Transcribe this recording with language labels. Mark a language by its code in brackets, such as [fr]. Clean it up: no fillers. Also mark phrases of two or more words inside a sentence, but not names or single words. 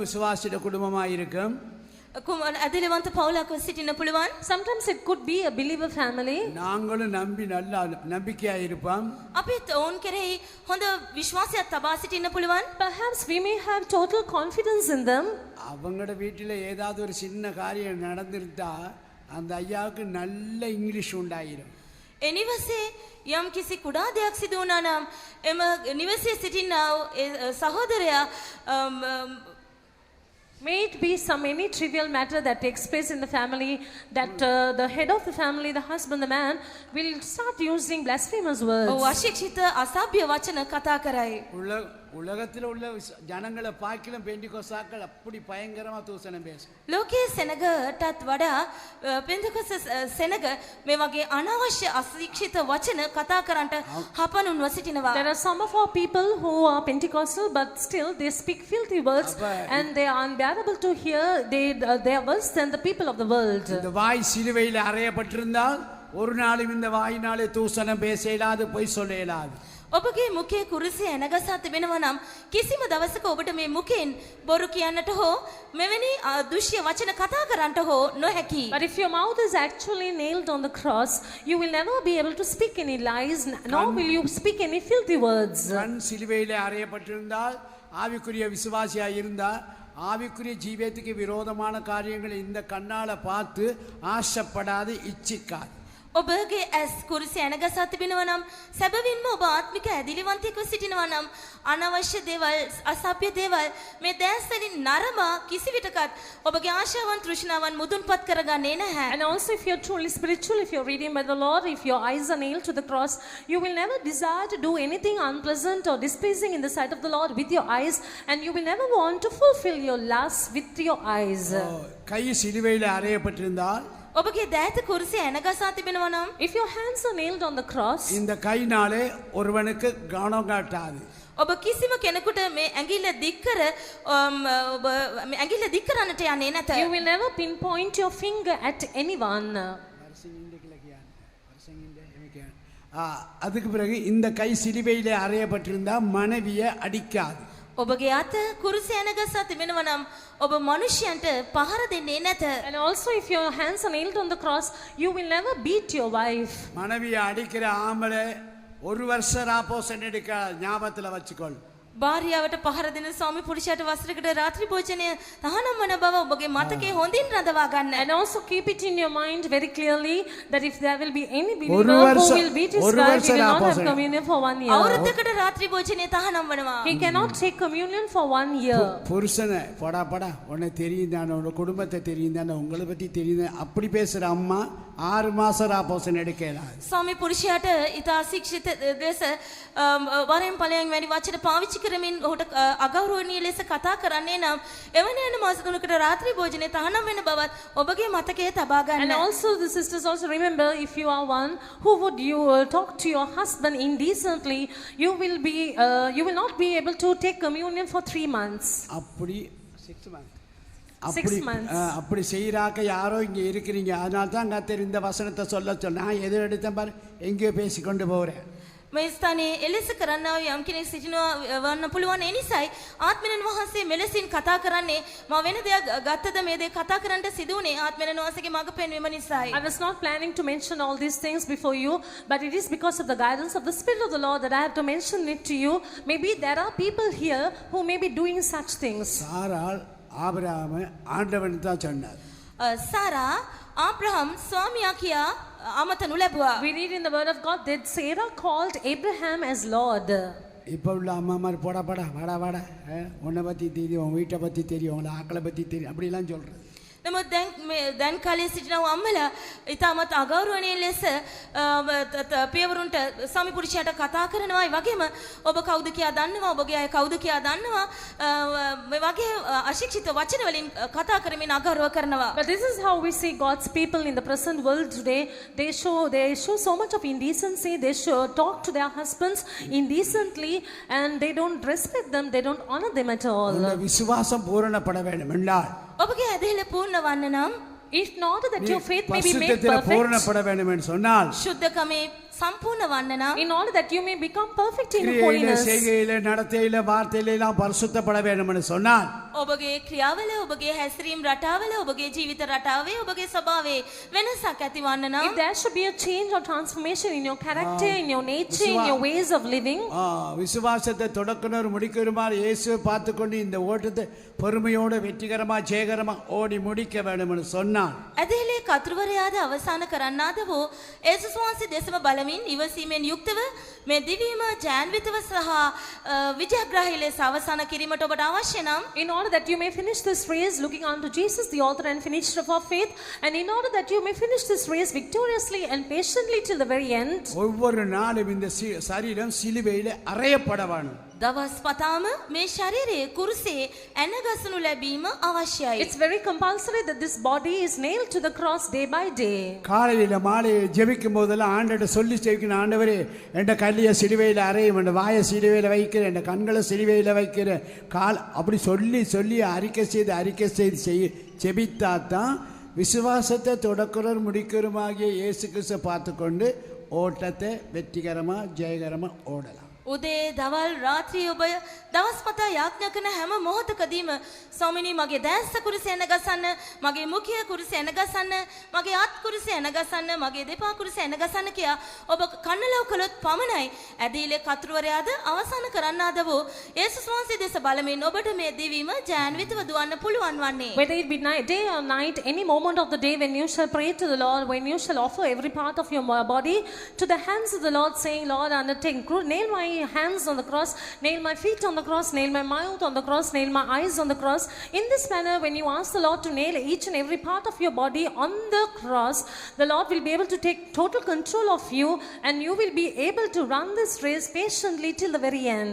[ta] நல்ல விசுவாசிட குடும்பமாக இருக்கும். [si] ඇදිලිවන්ත පවුලක්ව සිටින්න පුළුවන්. [en] Sometimes it could be a believer family. [ta] நாங்களும் நம்பி நல்லா நம்பிக்கையா இருப்போம். [si] අපිත් ඔවුන් කෙරෙහි හොඳ විශ්වාසයක් තබා සිටින්න පුළුවන්. [en] Perhaps we may have total confidence in them. [ta] அவங்களோட வீட்டில் ஏதாவது ஒரு சின்ன காரியம் நடந்திருந்தா அந்த ஐயாவுக்கு நல்ல இங்கிலீஷ் உண்டாயிரும். [si] ඒ නිවසේ යම් කිසි කුඩා දෙයක් සිදු වුණා නම් එම නිවසේ සිටිනා සහෝදරයා [en] May it be any trivial matter that takes place in the family, that the head of the family, the husband, the man, will start using blasphemous words. [si] අශික්ෂිත අසභ්‍ය වචන කතා කරයි. [ta] உலகத்தில் உள்ள ஜனங்களை பார்க்கலாம் பெண்டிகோஸ்தாக்கள் அப்படி பயங்கரமா தூசணம் பேசும். [si] ලෝකයේ සෙනගටත් වඩා පෙන්තකොස්ත සෙනග මේ වගේ අනවශ්‍ය අශික්ෂිත වචන කතා කරන්නට හපනුන්ව සිටිනවා. [en] There are some of our people who are Pentecostal, but still they speak filthy words, and they are unbearable to hear. They are worse than the people of the world. [ta] இந்த வாய் சிலுவையில் அறையப்பட்டிருந்தால் ஒரு நாளும் இந்த வாயினாலே தூசணம் பேச இயலாது, பொய் சொல்ல இயலாது. [si] ඔබගේ මුඛයේ කුරුසිය ඇනගසා තිබෙනවා නම් කිසිම දවසක ඔබට මේ මුඛයෙන් බොරු කියන්නට හෝ මෙවැනි දුෂ්‍ය වචන කතා කරන්නට හෝ නොහැකි. [en] But if your mouth is actually nailed on the cross, you will never be able to speak any lies, nor will you speak any filthy words. [ta] கண் சிலுவையில் அறையப்பட்டிருந்தால் ஆவிக்குரிய விசுவாசியா இருந்தால் ஆவிக்குரிய ஜீவியத்துக்கு விரோதமான காரியங்களை இந்த கண்ணால பார்த்து ஆசைப்படாது, இச்சிக்காது. [si] ඔබගේ ඇස් කුරුසිය ඇනගසා තිබෙනවා නම් සැබවින්ම ඔබ ආත්මික ඇදිලිවන්තයෙක්ව සිටිනවා නම් අනවශ්‍ය දේවල් අසභ්‍ය දේවල් මේ දැස් වලින් නරඹා කිසිවිටකත් ඔබගේ ආශාවන් තෘෂ්ණාවන් මුදුන්පත් කරගන්නේ නැහැ. [en] And also if you're truly spiritual, if you're reading by the Lord, if your eyes are nailed to the cross, you will never desire to do anything unpleasant or displeasing in the sight of the Lord with your eyes, and you will never want to fulfill your lusts with your eyes. [ta] கை சிலுவையில் அறையப்பட்டிருந்தால் [si] ඔබගේ දෑත කුරුසිය ඇනගසා තිබෙනවා නම් [en] if your hands are nailed on the cross, [ta] இந்த கைனாலே ஒருவனுக்கு கவனம் காட்டாது. [si] ඔබ කිසිම කෙනෙකුට මේ ඇඟිල්ල දික්කර ඔබ මේ ඇඟිල්ල දික්කරන්නට යන්නේ නැත. [en] you will never pinpoint your finger at anyone. [ta] அதுக்கு பிறகு இந்த கை சிலுவையிலே அறையப்பட்டிருந்தா மனைவியை அடிக்காது. [si] ඔබගේ අත කුරුසිය ඇනගසා තිබෙනවා නම් ඔබ මනුෂ්‍යයන්ට පහර දෙන්නේ නැත. [en] And also if your hands are nailed on the cross, you will never beat your wife. [ta] மனைவியை அடிக்கிற ஆம்பளை ஒரு வருஷம் ராப்போசன் எடுக்க ஞாபகத்துல வச்சுக்கொள். [si] භාර්යාවට පහර දෙන ස්වාමි පුරුෂයාට වසරකට රාත්‍රී භෝජනය තහනම් වන බව ඔබගේ මතකයේ හොඳින් රඳවා ගන්න. [en] And also keep it in your mind very clearly that if there will be any believer who will beat his wife, he will not have communion for 1 year. [si] අවුරුද්දකට රාත්‍රී භෝජනය තහනම් වනවා. [en] He cannot take communion for 1 year. [ta] புருஷனை போடா உன்னை தெரியும் தானே, உன்னோட குடும்பத்தை தெரியும் தானே, உங்களை பற்றி தெரியும் அப்படி பேசுற அம்மா 6 மாசம் ராப்போசன் எடுக்கலாம். [si] ස්වාමි පුරුෂයාට ඊට අශික්ෂිත ලෙස වරෙන් ඵලයෙන් වැනි වචන පාවිච්චි කරමින් ඔහුට අගෞරවණීය ලෙස කතා කරන්නේ නම් එවැනි වෙන මාස 3කට රාත්‍රී භෝජනය තහනම් වෙන බවත් ඔබගේ මතකයේ තබා ගන්න. [en] And also the sisters also remember, if you are one who would talk to your husband indecently, you will not be able to take communion for 3 months. [ta] அப்படி 6 months. [en] 6 months. [ta] அப்படி செய்யறாக்க யாரோ இங்க இருக்கிறீங்க, அதனால தான் கர்த்தர் இந்த வசனத்தை சொல்ல நான் எது எடுத்தேன் பாரு, எங்கேயோ பேசி கொண்டு போறேன். [si] මේ ස්ථානයේ එලෙස කරන්නව යම් කෙනෙක් සිටිනවා වන්න පුළුවන්. ඒ නිසායි ආත්මයන් වහන්සේ මෙලෙසින් කතා කරන්නේ. මම වෙන දෙයක් ගත්තද මේ දේ කතා කරන්නට සිදු වුණේ ආත්මයන් වහන්සේගේ මඟ පෙන්වීම නිසායි. [en] I was not planning to mention all these things before you, but it is because of the guidance of the Spirit of the Lord that I have to mention it to you. Maybe there are people here who may be doing such things. [ta] சாராள் ஆபிரகாமை ஆண்டவன் தான் சொன்னார். [si] සාරා ආබ්‍රහම් ස්වාමියා කියා ආමතනු ලැබුවා. [en] We read in the word of God that Sarah called Abraham as Lord. [ta] இப்போ உள்ள அம்மா மாதிரி போடா வாடா உன்னை பற்றி தெரியும், உன் வீட்டை பற்றி தெரியும், உங்களை ஆக்களை பற்றி தெரியும் அப்படிலாம் சொல்கிறது. [si] නමුත් දැන් කාලේ සිටින අම්මලා ඊටමත් අගෞරවණීය ලෙස පියවරුන්ට ස්වාමි පුරුෂයාට කතා කරනවා. ඒ වගේම ඔබ කවුද කියා දන්නවා, ඔබගේ අය කවුද කියා දන්නවා, මේ වගේ අශික්ෂිත වචන වලින් කතා කරමින් අගෞරව කරනවා. [en] But this is how we see God's people in the present world today. They show so much of indecency. They talk to their husbands indecently, and they don't respect them, they don't honor them at all. [ta] விசுவாசம் பூரணப்பட வேண்டும் என்றால், [si] ඔබගේ ඇදහිල්ල පූර්ණ වන්න නම්, [en] if not that your faith may be made perfect, [ta] பூரணப்பட வேண்டும் என்று சொன்னால், [si] සුද්ධකමේ සම්පූර්ණ වන්න නම් [en] in order that you may become perfect in [ta] கிரியையிலே [en] holiness. [ta] செய்கையிலே நடத்தையிலே வார்த்தையிலே எல்லாம் பரிசுத்தப்பட வேண்டும் என்று சொன்னால் [si] ඔබගේ ක්‍රියාවල ඔබගේ හැසිරීම් රටාවල ඔබගේ ජීවිත රටාවේ ඔබගේ ස්වභාවයේ වෙනසක් ඇතිවන්න නම් [en] If there should be a change or transformation in your character, in your nature, in your ways of living, [ta] விசுவாசத்தை தொடக்கணும் முடிக்கிறமாறு இயேசுவை பார்த்து கொண்டு இந்த ஓட்டத்தை பொறுமையோடு வெற்றிகரமா ஜெயகரமா ஓடி முடிக்க வேண்டும் என்று சொன்னான். [si] ඇදහිලේ කතුරුවරයාද අවසාන කරන්නාද වූ යේසුස් වහන්සේ දෙසම බලමින් ඉවසීමෙන් යුක්තව මේ දිවීම ජාන්විතව සහ විජයග්‍රාහී ලෙස අවසන් කිරීමට ඔබට අවශ්‍ය නම් [en] in order that you may finish this race looking unto Jesus, the author and finisher of our faith, and in order that you may finish this race victoriously and patiently till the very end, [ta] ஒவ்வொரு நாளும் இந்த சரீரம் சிலுவையிலே அறையப்பட வேண்டும். [si] දවස් පතාම මේ ශරීරයේ කුරුසේ ඇනගසනු ලැබීම අවශ්‍යයි. [en] it's very compulsory that this body is nailed to the cross day by day. [ta] காலையில மாலையில ஜெபிக்கும் போதெல்லாம் ஆண்டவர்ட்ட சொல்லி ஜெபிக்கணும். ஆண்டவரே என்ற கல்லியை சிலுவையில் அறையும், என்ற வாயை சிலுவையில் வைக்கிறேன், என்ற கண்களை சிலுவையில் வைக்கிறேன், கால் அப்படி சொல்லி சொல்லி அறிக்கை செய்து ஜெபித்தாதான் விசுவாசத்தை தொடக்கிறவர் முடிக்கிறமாகிய இயேசு கிறிஸ்துவை பார்த்து கொண்டு ஓட்டத்தை வெற்றிகரமா ஜெயகரமா ஓடலாம். [si] උදේ දවල් රාත්‍රී ඔබ දවස් පතා යාඥා කරන හැම මොහොතකදීම ස්වාමිනී මගේ දැස්ස කුරුස එන ගසන්න, මගේ මුඛය කුරුස එන ගසන්න, මගේ අත් කුරුස එන ගසන්න, මගේ දෙපා කුරුස එන ගසන්න කියා ඔබ කන්නලව කළොත් පමණයි ඇදහිලේ කතුරුවරයාද අවසන් කරන්නාද වූ යේසුස් වහන්සේ දෙස බලමින් ඔබට මේ දිවීම ජාන්විතව දුවන්න පුළුවන් වන්නේ. [en] Whether it be night, day or night, any moment of the day when you shall pray to the Lord, when you shall offer every part of your body to the hands of the Lord, saying, Lord, undertake, nail my hands on the cross, nail my feet on the cross, nail my mouth on the cross, nail my eyes on the cross. In this manner, when you ask the Lord to nail each and every part of your body on the cross, the Lord will be able to take total control of you, and you will be able to run this race patiently till the very end.